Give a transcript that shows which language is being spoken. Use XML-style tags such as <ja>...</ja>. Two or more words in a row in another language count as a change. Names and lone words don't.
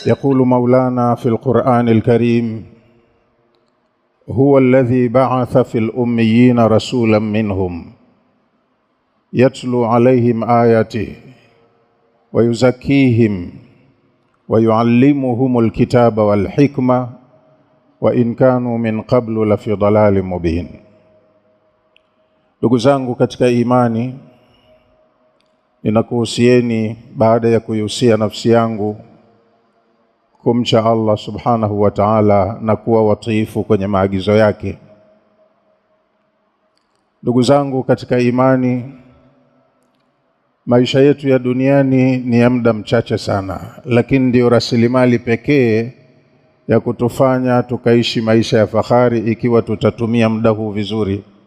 <ar>يقول مولانا في القرآن الكريم: هو الذي بعث في الأميين رسولا منهم يتلو عليهم آياته ويزكيهم ويعلمهم الكتاب والحكمة وإن كانوا من قبل لفي ضلال مبين.</ar> <sw>Ndugu zangu katika imani, ninakuhusieni baada ya kuihusia nafsi yangu kumcha Allah</sw> <ar>سبحانه وتعالى</ar> <sw>na kuwa watiifu kwenye maagizo yake. Ndugu zangu katika imani, maisha yetu ya duniani ni ya muda mchache sana, lakini ndio rasilimali pekee ya kutufanya tukaishi maisha ya fahari ikiwa tutatumia muda huu vizuri.</sw>